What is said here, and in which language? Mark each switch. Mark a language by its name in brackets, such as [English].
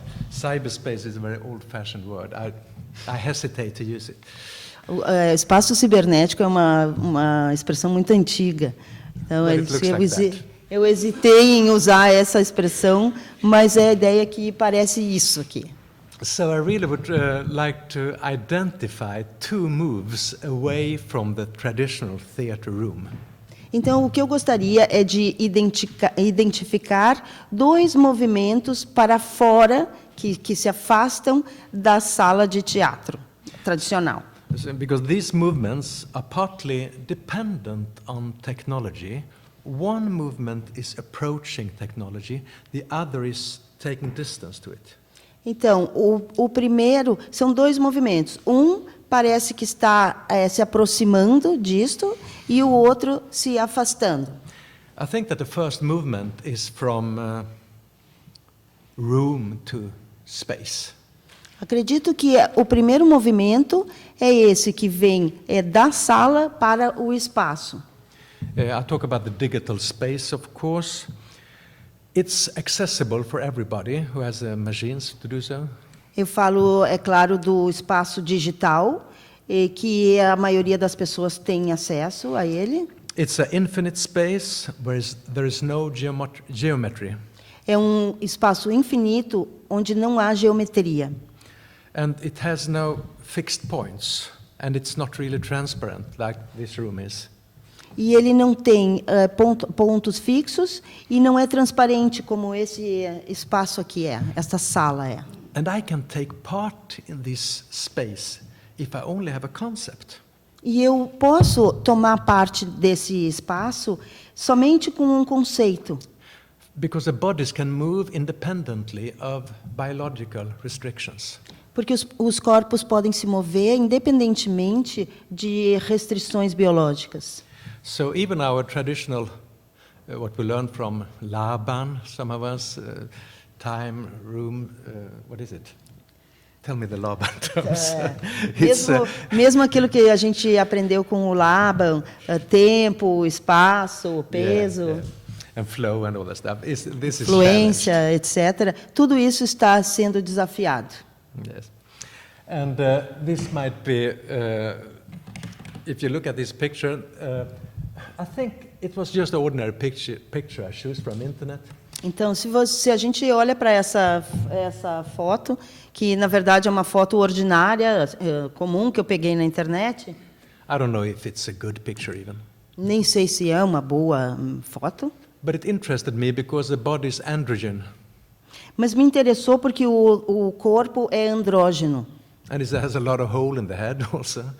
[English] Cyberspace is a very old-fashioned word. I hesitate to use it. [Portuguese] O espaço cibernético é uma expressão muito antiga. Então, eu hesitei em usar essa expressão, mas é a ideia que parece isso aqui. [English] So I really would like to identify two moves away from the traditional theater room. [Portuguese] Então, o que eu gostaria é de identificar dois movimentos para fora que se afastam da sala de teatro tradicional. [English] Because these movements are partly dependent on technology. One movement is approaching technology, the other is taking distance to it. [Portuguese] Então, o primeiro são dois movimentos. Um parece que está se aproximando disto e o outro se afastando. [English] I think that the first movement is from room to space. [Portuguese] Acredito que o primeiro movimento é esse que vem da sala para o espaço. [English] I talk about the digital space, of course. It's accessible for everybody who has machines to do so. [Portuguese] Eu falo, é claro, do espaço digital, que a maioria das pessoas tem acesso a ele. [English] It's an infinite space where there is no geometry. [Portuguese] É um espaço infinito onde não há geometria. [English] And it has no fixed points, and it's not really transparent like this room is. [Portuguese] E ele não tem pontos fixos e não é transparente como esse espaço aqui esta sala é. [English] And I can take part in this space if I only have a concept. [Portuguese] E eu posso tomar parte desse espaço somente com um conceito. [English] Because the bodies can move independently of biological restrictions. [Portuguese] Porque os corpos podem se mover independentemente de restrições biológicas. [English] So even our traditional, what we learned from Laban, some of us, time, room, what is it? Tell me the Laban terms. [Portuguese] Mesmo aquilo que a gente aprendeu com o Laban, tempo, espaço, peso, [English] yeah. And flow and all that stuff. This is [Portuguese] fluência, etc. Tudo isso está sendo desafiado. [English] Yes. And this might be, if you look at this picture, I think it was just an ordinary picture I chose from internet. [Portuguese] Então, se a gente olha para essa foto, que na verdade é uma foto ordinária, comum que eu peguei na internet. [English] I don't know if it's a good picture even. [Portuguese] Nem sei se é uma boa foto. [English] But it interested me because the body is androgen. [Portuguese] Mas me interessou porque o corpo é andrógeno. [English] And it has a lot of hole in the head also.